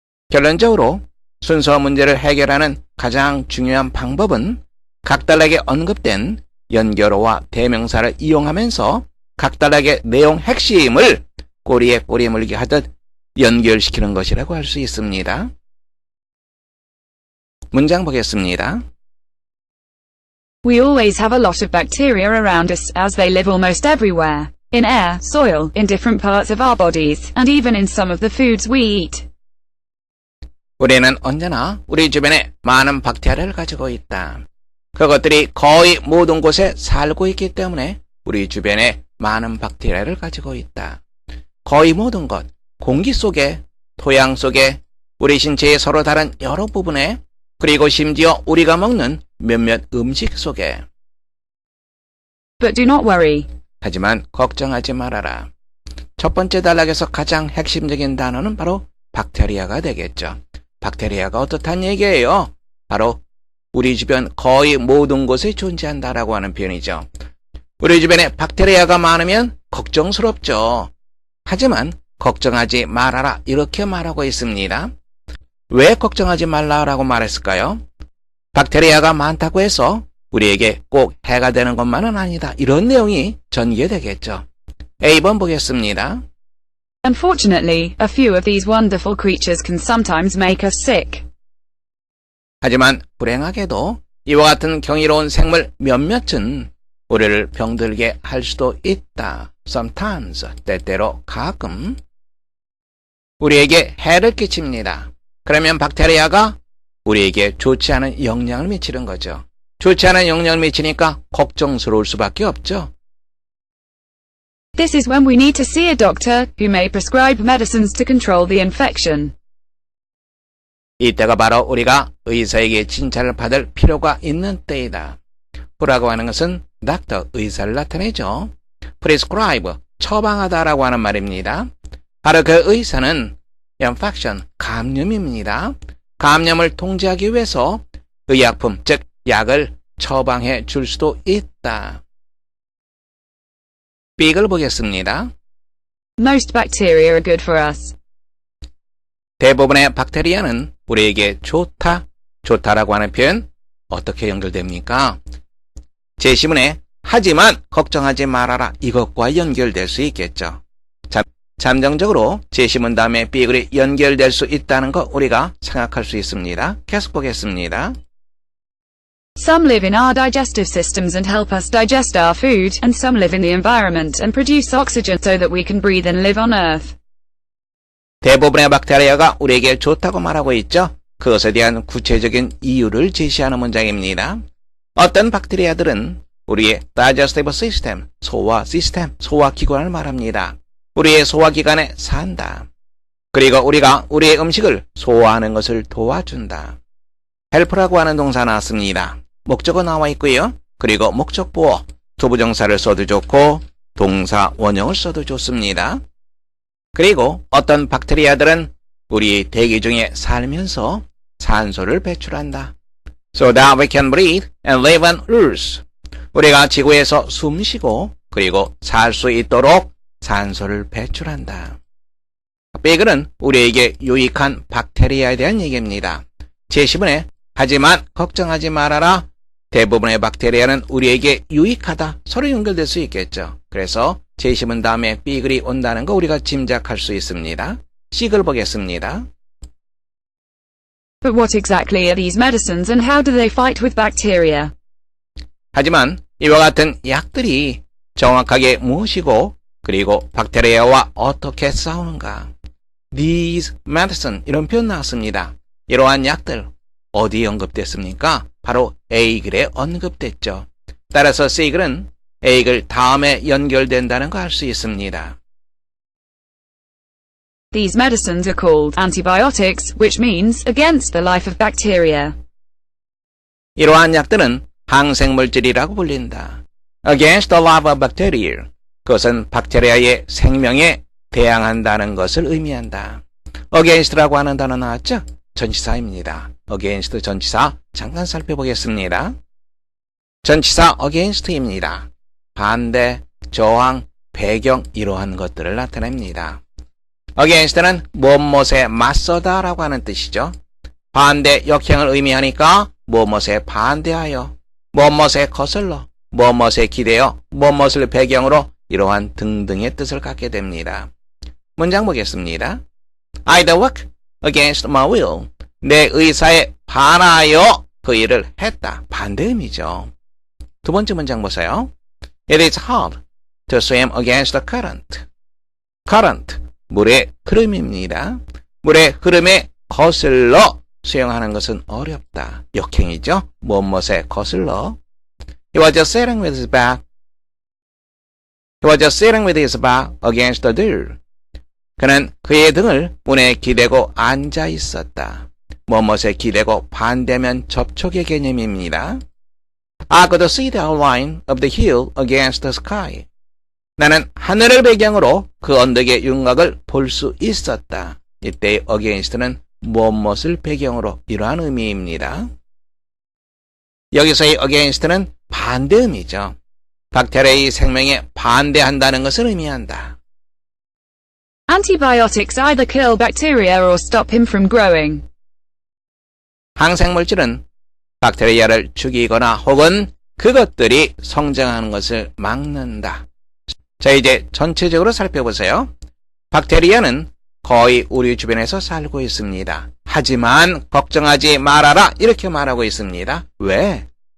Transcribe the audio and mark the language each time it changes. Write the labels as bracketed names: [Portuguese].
[Korean] 결론적으로 순서 문제를 해결하는 가장 중요한 방법은 각 단락에 언급된 연결어와 대명사를 이용하면서 각 단락의 내용 핵심을 꼬리에 꼬리 물기 하듯 연결시키는 것이라고 할 수 있습니다. 문장 보겠습니다. [English] We always have a lot of bacteria around us, as they live almost everywhere. In air, soil, in different parts of our bodies, and even in some of the foods we eat. [Korean] 우리는 언제나 우리 주변에 많은 박테리아를 가지고 있다. 그것들이 거의 모든 곳에 살고 있기 때문에 우리 주변에 많은 박테리아를 가지고 있다. 거의 모든 것, 공기 속에, 토양 속에, 우리 신체의 서로 다른 여러 부분에, 그리고 심지어 우리가 먹는 몇몇 음식 속에. [English] But do not worry. [Korean] 하지만 걱정하지 말아라. 첫 번째 단락에서 가장 핵심적인 단어는 바로 박테리아가 되겠죠. 박테리아가 어떻단 얘기예요? 바로 우리 주변 거의 모든 곳에 존재한다라고 하는 표현이죠. 우리 주변에 박테리아가 많으면 걱정스럽죠. 하지만 걱정하지 말아라 이렇게 말하고 있습니다. 왜 걱정하지 말라라고 말했을까요? 박테리아가 많다고 해서 우리에게 꼭 해가 되는 것만은 아니다. 이런 내용이 전개되겠죠. A번 보겠습니다. [English] Unfortunately, a few of these wonderful creatures can sometimes make us sick. [Korean] 하지만 불행하게도 이와 같은 경이로운 생물 몇몇은 우리를 병들게 할 수도 있다. Sometimes, 때때로 가끔 우리에게 해를 끼칩니다. 그러면 박테리아가 우리에게 좋지 않은 영향을 미치는 거죠. 좋지 않은 영향을 미치니까 걱정스러울 수밖에 없죠. [English] This is when we need to see a doctor, who may prescribe medicines to control the infection. [Korean] 이때가 바로 우리가 의사에게 진찰을 받을 필요가 있는 때이다. who라고 하는 것은 doctor, 의사를 나타내죠. prescribe, 처방하다라고 하는 말입니다. 바로 그 의사는 infection, 감염입니다. 감염을 통제하기 위해서 의약품, 즉 약을 처방해 줄 수도 있다. B글 보겠습니다. Most bacteria are good for us. 대부분의 박테리아는 우리에게 좋다, 좋다라고 하는 표현 어떻게 연결됩니까? 제시문에 하지만 걱정하지 말아라 이것과 연결될 수 있겠죠. 잠정적으로 제시문 다음에 B글이 연결될 수 있다는 거 우리가 생각할 수 있습니다. 계속 보겠습니다. [English] Some live in our digestive systems and help us digest our food, and some live in the environment and produce oxygen so that we can breathe and live on Earth. [Korean] 대부분의 박테리아가 우리에게 좋다고 말하고 있죠. 그것에 대한 구체적인 이유를 제시하는 문장입니다. 어떤 박테리아들은 우리의 digestive system, 소화 시스템, 소화기관을 말합니다. 우리의 소화기관에 산다. 그리고 우리가 우리의 음식을 소화하는 것을 도와준다. help라고 하는 동사 나왔습니다. 목적어 나와 있고요. 그리고 목적 보어, 투부정사를 써도 좋고 동사 원형을 써도 좋습니다. 그리고 어떤 박테리아들은 우리 대기 중에 살면서 산소를 배출한다. [English] So that we can breathe and live on Earth. [Korean] 우리가 지구에서 숨쉬고 그리고 살 수 있도록 산소를 배출한다. B글은 우리에게 유익한 박테리아에 대한 얘기입니다. 제시문에 하지만 걱정하지 말아라. 대부분의 박테리아는 우리에게 유익하다. 서로 연결될 수 있겠죠. 그래서 제시문 다음에 B글이 온다는 거 우리가 짐작할 수 있습니다. C글 보겠습니다. [English] But what exactly are these medicines and how do they fight with bacteria? [Korean] 하지만 이와 같은 약들이 정확하게 무엇이고 그리고 박테리아와 어떻게 싸우는가? [English] These medicine [Korean] 이런 표현 나왔습니다. 이러한 약들 어디에 언급됐습니까? 바로 A글에 언급됐죠. 따라서 C글은 A글 다음에 연결된다는 거 알 수 있습니다. [English] These medicines are called antibiotics, which means against the life of bacteria. [Korean] 이러한 약들은 항생물질이라고 불린다. [English] Against the life of bacteria. [Korean] 그것은 박테리아의 생명에 대항한다는 것을 의미한다. Against라고 하는 단어 나왔죠? 전치사입니다. Against 전치사 잠깐 살펴보겠습니다. 전치사 against입니다. 반대, 저항, 배경 이러한 것들을 나타냅니다. against는 무엇에 맞서다 라고 하는 뜻이죠. 반대, 역행을 의미하니까 무엇에 반대하여, 무엇에 거슬러, 무엇에 기대어, 무엇을 배경으로 이러한 등등의 뜻을 갖게 됩니다. 문장 보겠습니다. [English] I work against my will. [Korean] 내 의사에 반하여 그 일을 했다. 반대 의미죠. 두 번째 문장 보세요. [English] It is hard to swim against the current. [Korean] current, 물의 흐름입니다. 물의 흐름에 거슬러 수영하는 것은 어렵다. 역행이죠. 무엇에 거슬러. [English] He was just sitting with his back. He was just sitting with his back against the door. [Korean] 그는 그의 등을 문에 기대고 앉아 있었다. 무엇에 기대고 반대면 접촉의 개념입니다. [English] I could see the outline of the hill against the sky. [Korean] 나는 하늘을 배경으로 그 언덕의 윤곽을 볼 수 있었다. 이때 against는 무엇을 배경으로 이러한 의미입니다. 여기서의 against는 반대 의미죠. 박테리아의 생명에 반대한다는 것을 의미한다. [English] Antibiotics either kill bacteria or stop him from growing. [Korean] 항생물질은 박테리아를 죽이거나 혹은 그것들이 성장하는 것을 막는다. 자, 이제 전체적으로 살펴보세요. 박테리아는 거의 우리 주변에서 살고 있습니다. 하지만 걱정하지 말아라 이렇게 말하고 있습니다. 왜?